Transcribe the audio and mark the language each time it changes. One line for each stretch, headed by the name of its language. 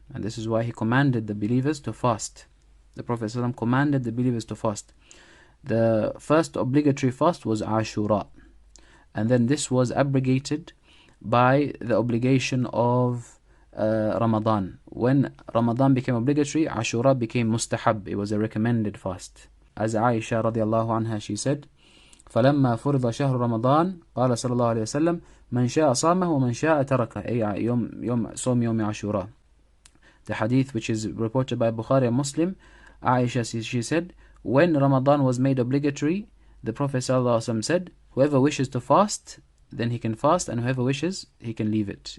English: And this is why he commanded the believers to fast. The Prophet ﷺ commanded the believers to fast. The first obligatory fast was Ashurah. And then this was abrogated by the obligation of Ramadan. When Ramadan became obligatory, Ashurah became mustahab. It was a recommended fast. As Aisha radiallahu anha, she said,
Arabic: فَلَمَّا فُرِضَ شَهْرُ رَمَضَانَ قال صلى الله عليه وسلم مَنْ شَاءَ صَامَهُ وَمَنْ شَاءَ تَرَكَهُ أي صوم يوم عاشوراء.
English: The hadith, which is reported by Bukhari and Muslim, Aisha, she said, when Ramadan was made obligatory, the Prophet ﷺ said, whoever wishes to fast, then he can fast, and whoever wishes, he can leave it.